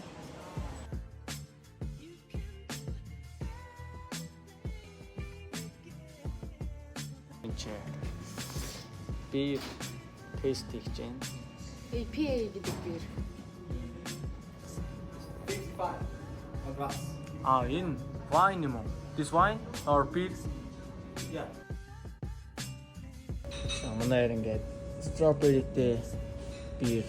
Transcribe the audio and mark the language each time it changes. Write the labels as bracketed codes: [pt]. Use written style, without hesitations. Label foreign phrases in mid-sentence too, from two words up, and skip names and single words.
[mn] Бир тест хийж байна. APA гэдэг бир. Энэ wine юм уу? [en] This wine or beer? Yeah. [mn] Манай ингээд [en] strawberryтэй beer.